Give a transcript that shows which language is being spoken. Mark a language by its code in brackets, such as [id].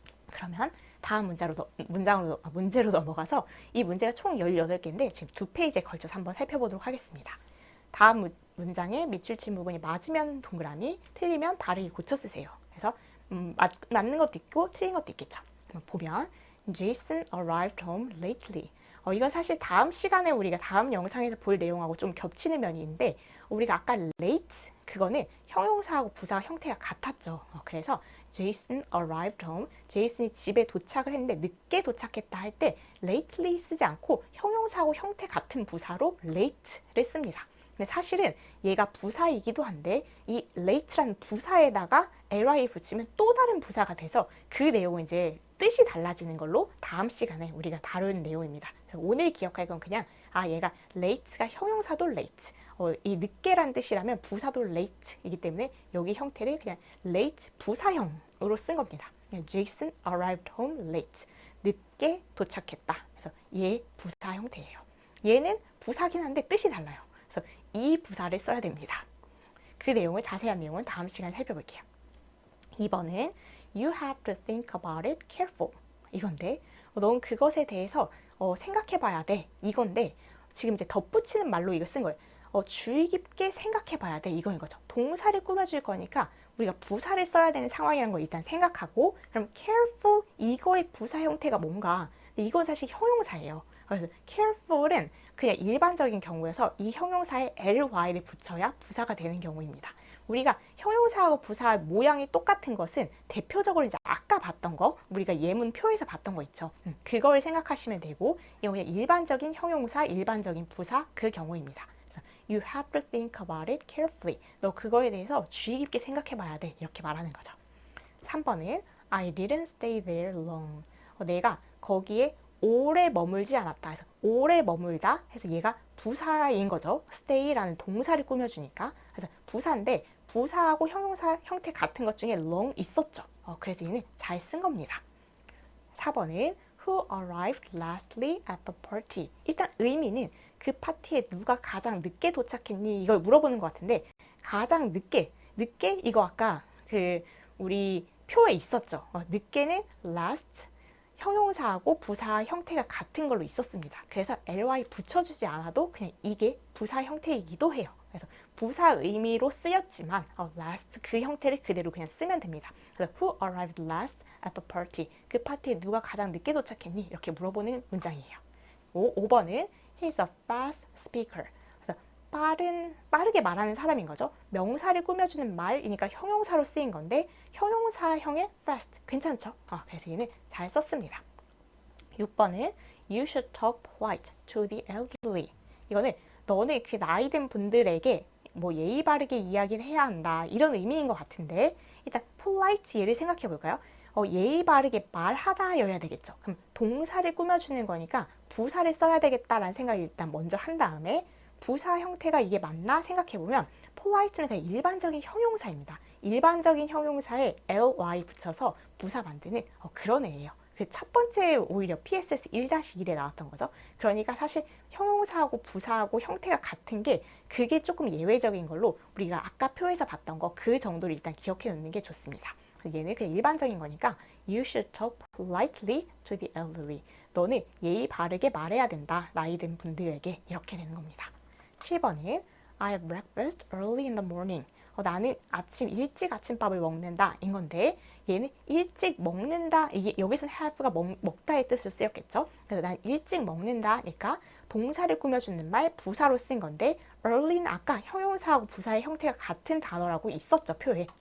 [ko] 그러면 다음 문제로 넘어가서 이 문제가 총 18개인데 지금 2페이지에 걸쳐서 한번 살펴보도록 하겠습니다. 다음 문장에 밑줄 친 부분이 맞으면 동그라미, 틀리면 바르게 고쳐 쓰세요. 그래서 맞는 것도 있고 틀린 것도 있겠죠. 보면 [en] Jason arrived home lately. [ko] 이건 사실 다음 시간에 우리가 다음 영상에서 볼 내용하고 좀 겹치는 면이 있는데 우리가 아까 late 그거는 형용사하고 부사 형태가 같았죠. 그래서 [en] Jason arrived home. [ko] 제이슨이 집에 도착을 했는데 늦게 도착했다 할 때 lately 쓰지 않고 형용사하고 형태 같은 부사로 late를 씁니다. 근데 사실은 얘가 부사이기도 한데 이 late라는 부사에다가 ly 붙이면 또 다른 부사가 돼서 그 내용은 이제 뜻이 달라지는 걸로 다음 시간에 우리가 다룰 내용입니다. 그래서 오늘 기억할 건 그냥 얘가 late가 형용사도 late, 이 늦게란 뜻이라면 부사도 late이기 때문에 여기 형태를 그냥 late 부사형으로 쓴 겁니다. [en] Jason arrived home late. [ko] 늦게 도착했다. 그래서 얘 부사 형태예요. 얘는 부사긴 한데 뜻이 달라요. 그래서 이 부사를 써야 됩니다. 그 내용을 자세한 내용은 다음 시간에 살펴볼게요. 2번은 [en] You have to think about it careful. [ko] 이건데 넌 그것에 대해서 생각해봐야 돼. 이건데 지금 이제 덧붙이는 말로 이거 쓴 거예요. 주의 깊게 생각해봐야 돼. 이거인 거죠. 동사를 꾸며줄 거니까 우리가 부사를 써야 되는 상황이라는 걸 일단 생각하고 그럼 careful 이거의 부사 형태가 뭔가 근데 이건 사실 형용사예요. 그래서 careful은 그냥 일반적인 경우여서 이 형용사에 ly를 붙여야 부사가 되는 경우입니다. 우리가 형용사하고 부사 모양이 똑같은 것은 대표적으로 이제 아까 봤던 거 우리가 예문표에서 봤던 거 있죠. 그걸 생각하시면 되고 이거 그냥 일반적인 형용사, 일반적인 부사 그 경우입니다. 그래서 [en] You have to think about it carefully. [ko] 너 그거에 대해서 주의 깊게 생각해 봐야 돼. 이렇게 말하는 거죠. 3번은 [en] I didn't stay there long. [ko] 내가 거기에 오래 머물지 않았다. 그래서 오래 머물다 해서 얘가 부사인 거죠. stay라는 동사를 꾸며주니까. 그래서 부사인데 부사하고 형용사 형태 같은 것 중에 long 있었죠. 그래서 얘는 잘 쓴 겁니다. 4번은 [en] Who arrived lastly at the party? [ko] 일단 의미는 그 파티에 누가 가장 늦게 도착했니? 이걸 물어보는 것 같은데 가장 늦게 이거 아까 우리 표에 있었죠. 늦게는 last 형용사하고 부사 형태가 같은 걸로 있었습니다. 그래서 ly 붙여주지 않아도 그냥 이게 부사 형태이기도 해요. 그래서 부사 의미로 쓰였지만 last 그 형태를 그대로 그냥 쓰면 됩니다. 그래서 [en] Who arrived last at the party? [ko] 그 파티에 누가 가장 늦게 도착했니? 이렇게 물어보는 문장이에요. 5번은 [en] He's a fast speaker. [ko] 그래서 빠르게 말하는 사람인 거죠. 명사를 꾸며주는 말이니까 형용사로 쓰인 건데 형용사형의 fast 괜찮죠? 그래서 얘는 잘 썼습니다. 6번은 [en] You should talk polite to the elderly. [ko] 이거는 너네 그 나이 든 분들에게 뭐 예의 바르게 이야기를 해야 한다 이런 의미인 것 같은데 일단 polite 얘를 생각해 볼까요? 예의 바르게 말하다여야 되겠죠. 그럼 동사를 꾸며주는 거니까 부사를 써야 되겠다라는 생각을 일단 먼저 한 다음에 부사 형태가 이게 맞나 생각해 보면 polite는 그냥 일반적인 형용사입니다. 일반적인 형용사에 ly 붙여서 부사 만드는 그런 애예요. 그 첫 번째 오히려 PSS 1-1에 나왔던 거죠. 그러니까 사실 형용사하고 부사하고 형태가 같은 게 그게 조금 예외적인 걸로 우리가 아까 표에서 봤던 거 그 정도를 일단 기억해 놓는 게 좋습니다. 얘는 그냥 일반적인 거니까 [en] You should talk politely to the elderly. [ko] 너는 예의 바르게 말해야 된다. 나이 든 분들에게 이렇게 되는 겁니다. 7번은 [en] I have breakfast early in the morning. [ko] 나는 일찍 아침밥을 먹는다 인 건데 얘는 일찍 먹는다 이게 여기서는 have가 먹다의 뜻을 쓰였겠죠. 그래서 난 일찍 먹는다니까 동사를 꾸며주는 말 부사로 쓴 건데 early는 아까 형용사하고 부사의 형태가 같은 단어라고 있었죠 표에.